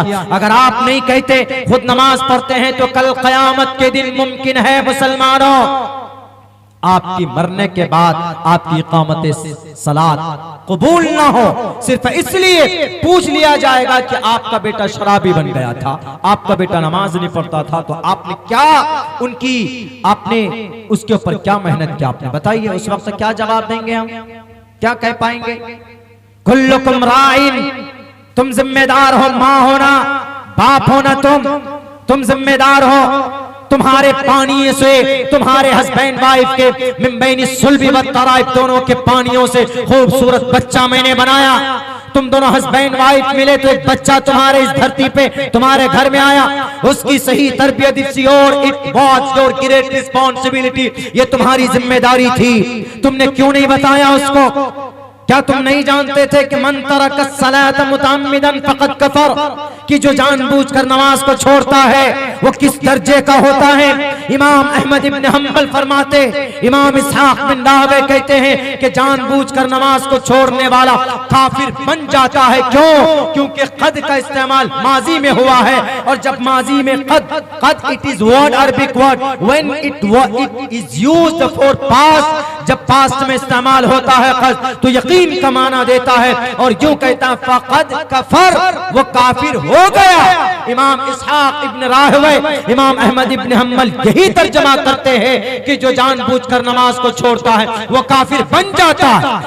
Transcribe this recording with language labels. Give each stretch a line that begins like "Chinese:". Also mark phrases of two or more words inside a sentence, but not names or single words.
Hindi: अगर आप नहीं कहते खुद नमाज पढ़ते हैं तो कल क़यामत के दिन मुमकिन है मुसलमानों आपकी मरने के बाद आपकी
Arabic: إقامة الصلاة
Hindi: कबूल ना हो, सिर्फ इसलिए पूछ लिया जाएगा कि आपका बेटा शराबी बन गया था, आपका बेटा नमाज नहीं पढ़ता था, तो आपने क्या उनकी, आपने उसके ऊपर क्या मेहनत की, आपने बताइए। उस वक्त क्या जवाब देंगे हम, क्या कह पाएंगे?
Arabic: كلكم راع,
Hindi: तुम जिम्मेदार हो, माँ होना, बाप होना, तुम जिम्मेदार हो। तुम्हारे पानी से, तुम्हारे
English: husband wife
Hindi: के
Arabic: من بين الصلب و الترائب,
Hindi: दोनों के पानियों से खूबसूरत बच्चा मैंने बनाया। तुम दोनों
English: husband wife
Hindi: मिले तो एक बच्चा तुम्हारे इस धरती पे तुम्हारे घर में आया, उसकी सही तरबियत
English: it's your, it was your great responsibility,
Hindi: ये तुम्हारी जिम्मेदारी थी। तुमने क्यों नहीं बताया उसको? क्या तुम नहीं जानते थे कि
Arabic: من ترك الصلاة متعمدا فقد كفر,
Hindi: कि जो जानबूझकर नमाज को छोड़ता है वो किस दर्जे का होता है। इमाम अहमद इब्न हम्बल फरमाते, इमाम इसहाक बिन राहवे कहते हैं कि जानबूझकर नमाज को छोड़ने वाला काफिर बन जाता है। क्यों? क्योंकि कद का इस्तेमाल माजी में हुआ है, और जब माजी में कद
English: it is word Arabic word, when it is used for past,
Hindi: जब पास्ट में इस्तेमाल होता है कद, तो यकीन का माना देता है, और यूं कहता है
Arabic: فقد كفر,
Hindi: वो काफिर हो गया। इमाम इसहाक इब्न राहवे, इमाम अहमद इब्न हम्बल यही तर्जमा करते हैं कि जो जानबूझकर नमाज को छोड़ता है वो काफिर बन जाता है।